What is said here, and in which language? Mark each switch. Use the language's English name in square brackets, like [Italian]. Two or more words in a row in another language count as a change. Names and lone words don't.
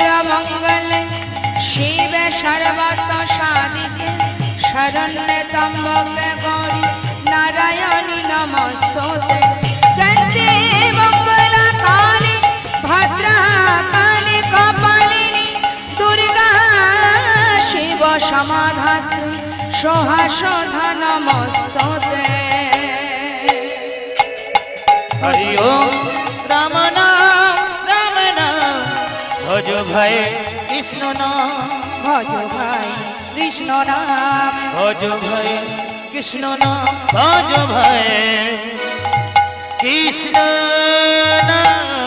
[Sanskrit] মঙ্গলে শিবে সর্বত সাধিকে শরণ্যে ত্র্যম্বকে গৌরী নারায়ণী নমস্তুতে চণ্ডী মঙ্গলা কালী ভদ্রা কালী কপালিনী দুর্গা শিব সমাধাত্রী সহাসধা নমস্তুতে [Hindi] हरि ओम राम नाम भज भाई कृष्ण नाम भज भाई कृष्ण नाम भज भाई कृष्ण नाम भज भाई कृष्ण नाम